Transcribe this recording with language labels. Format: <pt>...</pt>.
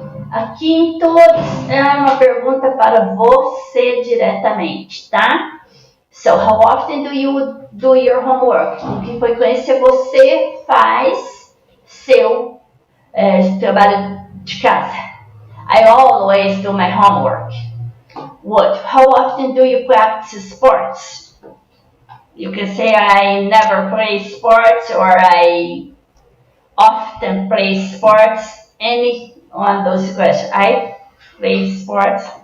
<pt>Aqui em todos é uma pergunta para você diretamente, tá?</pt> <en>So, how often do you do your homework?</en> <pt>Com que frequência você faz seu trabalho de casa?</pt> <en>I always do my homework. What? How often do you practice sports? You can say I never play sports or I often play sports. Any one of those questions. I play sports.</en>